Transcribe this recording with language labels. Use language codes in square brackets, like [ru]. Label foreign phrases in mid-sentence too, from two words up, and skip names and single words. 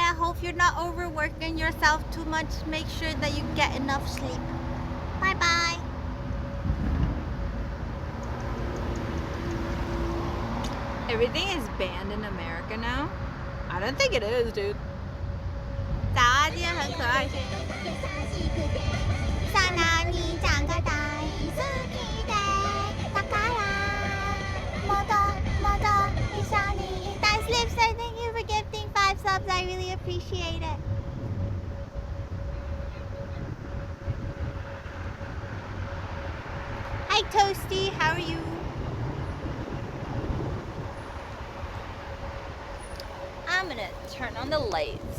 [en] I hope you're not overworking yourself too much. Make sure that you get enough sleep. Bye bye. Everything is banned in America now? I don't think it is, dude. [zh] 杂技很可爱。 [ja] さなにちゃんが大好きでだからもっともっと一緒にいたい。Slipster, [en] thank you for gifting 5 subs. I really appreciate it. Hi Toasty, how are you? I'm gonna turn on the lights.